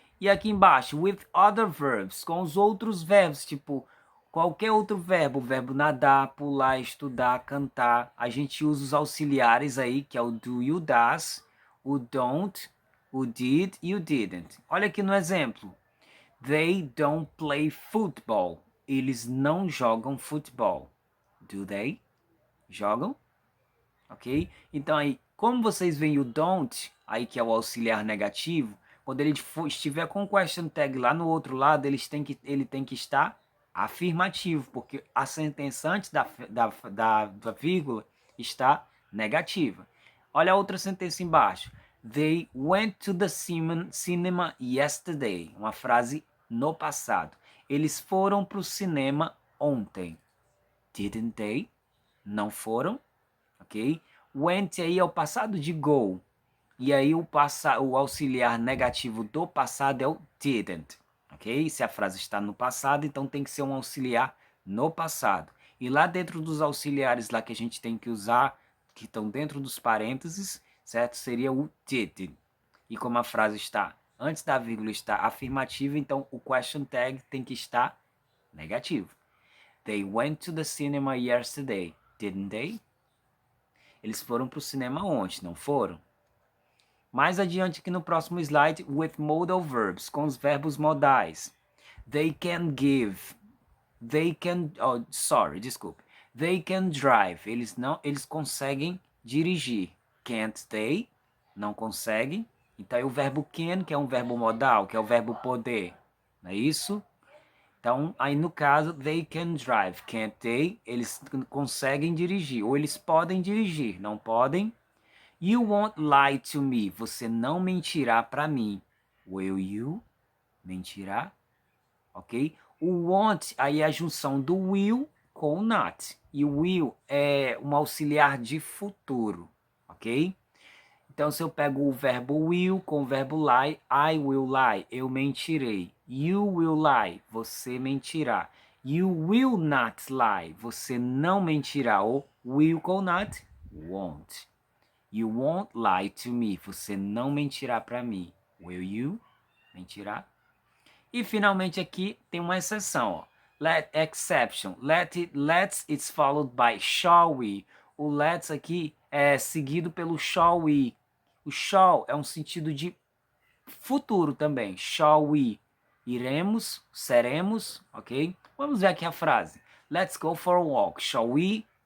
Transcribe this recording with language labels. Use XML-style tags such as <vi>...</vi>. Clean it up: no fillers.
<pt>E aqui embaixo,</pt> <en>with other verbs,</en> <pt>com os outros verbos, tipo qualquer outro verbo, o verbo nadar, pular, estudar, cantar, a gente usa os auxiliares aí, que é o do e o does, o don't, o did e o didn't. Olha aqui no exemplo.</pt> <en>They don't play football.</en> <pt>Eles não jogam futebol.</pt> <en>Do they?</en> <pt>Jogam? Ok? Então aí, como vocês veem o don't, aí que é o auxiliar negativo, quando ele estiver com o question tag lá no outro lado, ele tem que estar afirmativo, porque a sentença antes da vírgula está negativa. Olha a outra sentença embaixo.</pt> <en>They went to the cinema yesterday.</en> <pt>Uma frase no passado. Eles foram para o cinema ontem.</pt> <en>Didn't they?</en> <pt>Não foram? Ok? Went aí é o passado de go. E aí o auxiliar negativo do passado é o didn't. Ok? Se a frase está no passado, então tem que ser um auxiliar no passado. E lá dentro dos auxiliares lá que a gente tem que usar, que estão dentro dos parênteses, certo? Seria o did. E como a frase está antes da vírgula está afirmativa, então o question tag tem que estar negativo.</pt> <en>They went to the cinema yesterday, didn't they?</en> <pt>Eles foram para o cinema ontem, não foram? Mais adiante aqui no próximo slide,</pt> <en>with modal verbs,</en> <pt>com os verbos modais.</pt> <en>They can give. They can, oh, sorry,</en> <pt>desculpe.</pt> <en>They can drive.</en> <pt>Eles conseguem dirigir.</pt> <en>Can't they?</en> <pt>Não conseguem. Então é o verbo can, que é um verbo modal, que é o verbo poder. Não é isso? Então, aí no caso,</pt> <en>they can drive, can't they?</en> <pt>Eles conseguem dirigir, ou eles podem dirigir, não podem?</pt> <en>You won't lie to me,</en> <pt>você não mentirá para mim.</pt> <en>Will you?</en> <pt>Mentirá?</pt> <en>Ok?</en> <pt>O won't, aí é a junção do will com o not. E o will é um auxiliar de futuro, ok? Então, se eu pego o verbo will com o verbo lie,</pt> <en>I will lie,</en> <pt>eu mentirei.</pt> <en>You will lie,</en> <pt>você mentirá.</pt> <en>You will not lie,</en> <pt>você não mentirá.</pt> <en>Ou will com not, won't. You won't lie to me,</en> <pt>você não mentirá para mim.</pt> <en>Will you?</en> <pt>Mentirá? E finalmente aqui tem uma exceção, ó.</pt> <en>Exception. Let's it's followed by shall we.</en> <pt>O let's aqui é seguido pelo shall we. O shall é um sentido de futuro também.</pt> <en>Shall we?</en> <pt>Iremos, seremos, ok? Vamos ver aqui a frase.</pt> <en>Let's go for a walk. Shall we?</en>